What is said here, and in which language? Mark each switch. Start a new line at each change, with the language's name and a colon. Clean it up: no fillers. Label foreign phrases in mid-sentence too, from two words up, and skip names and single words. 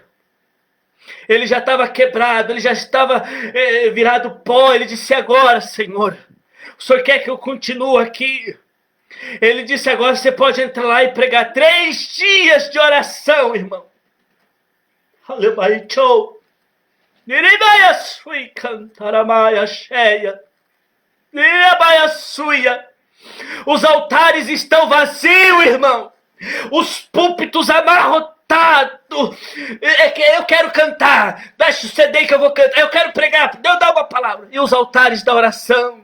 Portuguese: Ele já estava quebrado, ele já estava virado pó. Ele disse: agora, Senhor, o Senhor quer que eu continue aqui? Ele disse: agora você pode entrar lá e pregar 3 dias de oração, irmão. Aleluia. Niribaia sui cantaramaia cheia. Niribaia suia. Os altares estão vazios, irmão. Os púlpitos amarrotados. Eu quero cantar. Deixa o CD que eu vou cantar. Eu quero pregar. Deus dá uma palavra. E os altares da oração.